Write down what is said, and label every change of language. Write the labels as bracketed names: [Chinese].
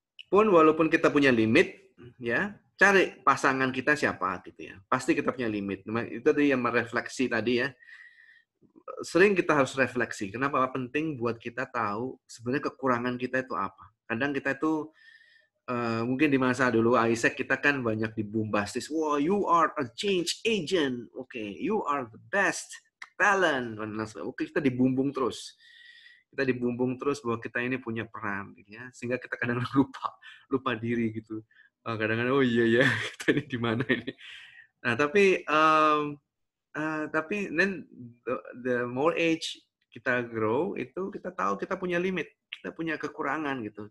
[Indonesian] Pun walaupun kita punya limit, ya cari pasangan kita siapa gitu ya. Pasti kita punya limit. Itu tadi yang merefleksi tadi ya. Sering kita harus refleksi. Kenapa penting buat kita tahu sebenarnya kekurangan kita itu apa. Kadang kita itu mungkin di masa dulu Isaac kita kan banyak dibombastis. [English] Wow, you are a change agent. Okay, you are the best talent. [Indonesian] Oke, kita dibumbung terus. Kita dibumbung terus bahwa kita ini punya peran, gitu ya. Sehingga kita kadang lupa diri gitu. Kadang-kadang oh iya ya, kita ini di mana ini. Nah, tapi [English] then the more age [Indonesian] kita [English] grow [Indonesian] itu kita tahu kita punya limit, kita punya kekurangan gitu.